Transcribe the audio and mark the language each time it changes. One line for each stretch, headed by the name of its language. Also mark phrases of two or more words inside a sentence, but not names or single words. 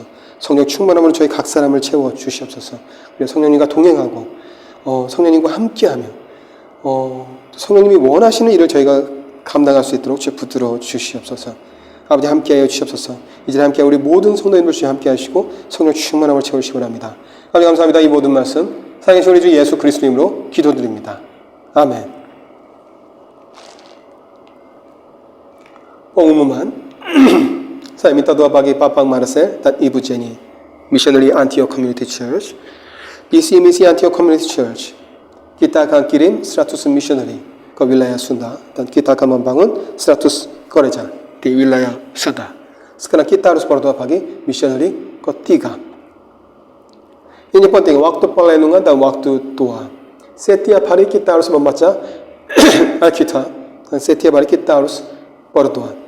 Korean: 성령 충만함으로 저희 각 사람을 채워 주시옵소서. 그래서 성령님과 동행하고 성령님과 함께하며 성령님이 원하시는 일을 저희가 감당할 수 있도록 주여 붙들어 주시옵소서. 아버지 함께하여 주시옵소서. 이제 함께 우리 모든 성도님들 주여 함께하시고 성령 충만함을 채우시기 바랍니다. 아버지 감사합니다. 이 모든 말씀 살아계신 우리 주 예수 그리스도 이름으로 기도드립니다. 아멘.
Indonesian: pengumuman saya minta doa bagi Papa Marcel dan Ibu Jenny, Missionary Antioch Community Church. Visi misi Antioch Community Church, kita akan kirim 100 missionary ke wilayah Sunda dan kita akan membangun 100 gereja di wilayah Sunda. Sekarang kita harus berdoa bagi missionary ketiga. Ini penting, waktu pelenungan dan waktu doa. Setiap hari kita harus membaca Alkitab dan setiap hari kita harus berdoa.